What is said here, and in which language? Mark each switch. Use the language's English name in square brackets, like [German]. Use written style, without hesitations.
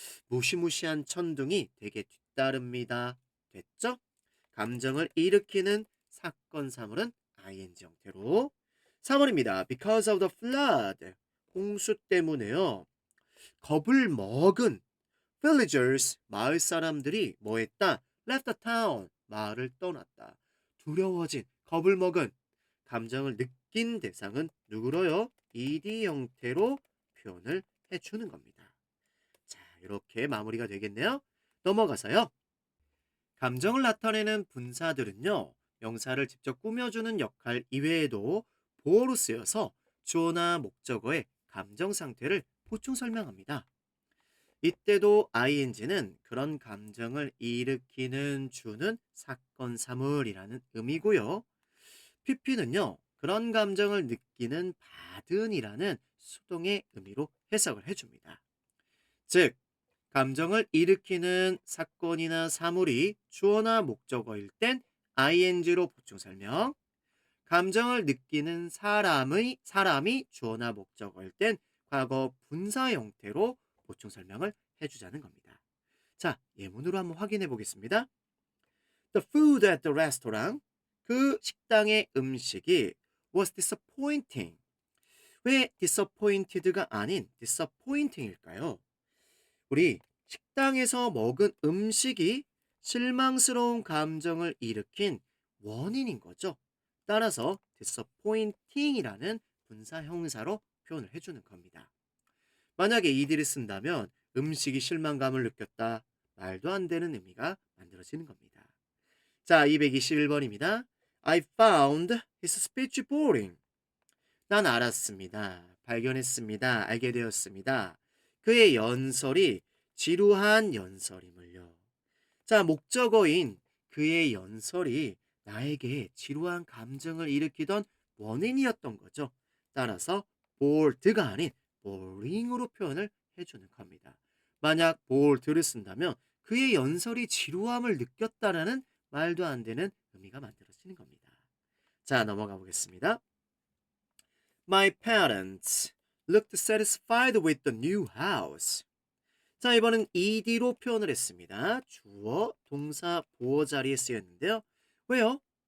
[Korean] 무시무시한 천둥이 되게 뒤따릅니다. 됐죠? 감정을 일으키는 사건, 사물은 ing 형태로. 3번입니다. [English] Because of the flood. [Korean] 홍수 때문에요. 겁을 먹은 villagers, 마을 사람들이 뭐 했다? [English] left the town, [Korean] 마을을 떠났다. 두려워진, 겁을 먹은, 감정을 느낀 대상은 누구로요? ed 형태로 표현을 해주는 겁니다. 자, 이렇게 마무리가 되겠네요. 넘어가서요. 감정을 나타내는 분사들은요, 명사를 직접 꾸며주는 역할 이외에도 보어로 쓰여서 주어나 목적어의 감정 상태를 보충 설명합니다. 이때도 ing는 그런 감정을 일으키는 주는 사건, 사물이라는 의미고요. pp는요, 그런 감정을 느끼는 받은이라는 수동의 의미로 해석을 해줍니다. 즉, 감정을 일으키는 사건이나 사물이 주어나 목적어일 땐 ing로 보충 설명, 감정을 느끼는 사람이 주어나 목적어일 땐 과거 분사 형태로 보충 설명을 해주자는 겁니다. 자, 예문으로 한번 확인해 보겠습니다. [English] The food at the restaurant, [Korean] 그 식당의 음식이 [English] was disappointing. [Korean] 왜 disappointed가 아닌 disappointing일까요? 우리 식당에서 먹은 음식이 실망스러운 감정을 일으킨 원인인 거죠. 따라서 disappointing이라는 분사 형사로 표현을 해주는 겁니다. 만약에 이들을 쓴다면 음식이 실망감을 느꼈다. 말도 안 되는 의미가 만들어지는 겁니다. 자, 221번입니다. [English] I found his speech boring. [Korean] 난 알았습니다. 발견했습니다. 알게 되었습니다. 그의 연설이 지루한 연설임을요. 자, 목적어인 그의 연설이 나에게 지루한 감정을 일으키던 원인이었던 거죠. 따라서 bored가 아닌 boring으로 표현을 해주는 겁니다. 만약 bored를 쓴다면 그의 연설이 지루함을 느꼈다라는 말도 안 되는 의미가 만들어지는 겁니다. 자, 넘어가 보겠습니다. [English] My parents looked satisfied with the new house. [Korean] 자, 이번엔 ed로 표현을 했습니다. 주어, 동사, 보어 자리에 쓰였는데요. 왜요?